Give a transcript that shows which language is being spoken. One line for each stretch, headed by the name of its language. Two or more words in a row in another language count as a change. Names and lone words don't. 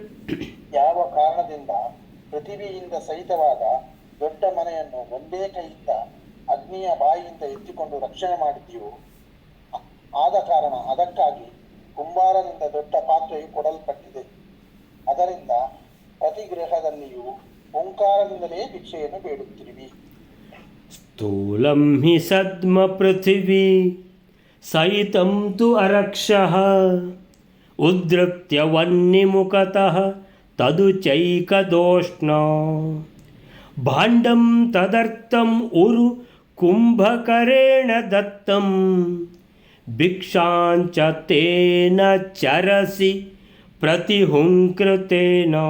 Kannada: ಯಾವ ಕಾರಣದಿಂದ ಪೃಥಿವಿಯಿಂದ ಸಹಿತವಾದ ದೊಡ್ಡ ಮನೆಯನ್ನು ಒಂದೇ ಕೈಯಿಂದ ಅಗ್ನಿಯ ಬಾಯಿಯಿಂದ ಎತ್ತಿಕೊಂಡು ರಕ್ಷಣೆ ಮಾಡಿದೆಯೋ ಆದ ಕಾರಣ ಅದಕ್ಕಾಗಿ ಕುಂಬಾರನಿಂದ ದೊಡ್ಡ ಪಾತ್ರೆಯು ಕೊಡಲ್ಪಟ್ಟಿದೆ. ಅದರಿಂದ ಪ್ರತಿ ಗೃಹದಲ್ಲಿಯೂ ಓಂಕಾರದಿಂದಲೇ ಭಿಕ್ಷೆಯನ್ನು ಬೇಡುತ್ತಿರುವಿ.
Sanskrit: ಸ್ಥೂಲಂ ಹಿ ಸದ್ಮ ಪೃಥಿವೀ ಸಹಿತಂ ತು ಅರಕ್ಷಃ ಉದ್ರತ್ಯ ವನ್ನಿಮುಖತಃ ತದು ಚೈಕದೋಷ್ಣ ಭಾಂಡಂ ತದರ್ಥಂ ಉರು ಕುಂಭಕರೇಣ ದತ್ತಂ ಭಿಕ್ಷಾಂಚ ತೇನ ಚರಸಿ ಪ್ರತಿಹುಂಕೃತೇನ.